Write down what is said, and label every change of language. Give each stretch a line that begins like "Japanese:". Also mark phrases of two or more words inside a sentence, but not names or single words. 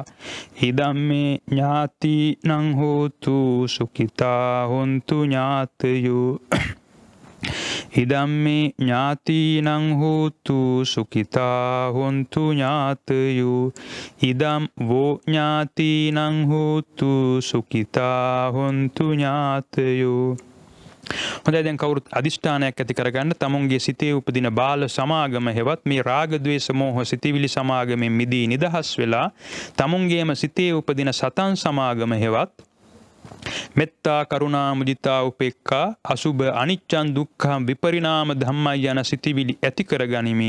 Pali: ඉදම්මේ ඥාතිනං හෝතු සුඛිතා හොන්තු ඥාතයෝ. ඉදම්මේ ඥාතිනං හෝතු සුඛිතා හොන්තු ඥාතයෝ. ඉදම් වෝ ඥාතිනං හෝතු සුඛිතා හොන්තු ඥාතයෝ.
Sinhala: හොඳයි දැන් කවුරුත් අදිෂ්ඨානයක් ඇති කරගන්න තමුන්ගේ සිතේ උපදින බාල සමාගම හෙවත් මේ රාග ద్వේෂ මෝහ සිතිවිලි සමාගමෙන් මිදී නිදහස් වෙලා තමුන්ගේම සිතේ උපදින සතන් සමාගම හෙවත් මෙත්තා කරුණා මුදිතා උපේක්ඛා අසුභ
Pali: අනිච්චං දුක්ඛං විපරිණාම ධම්මයි
Sinhala: යන සිතිවිලි ඇති කරගනිමි.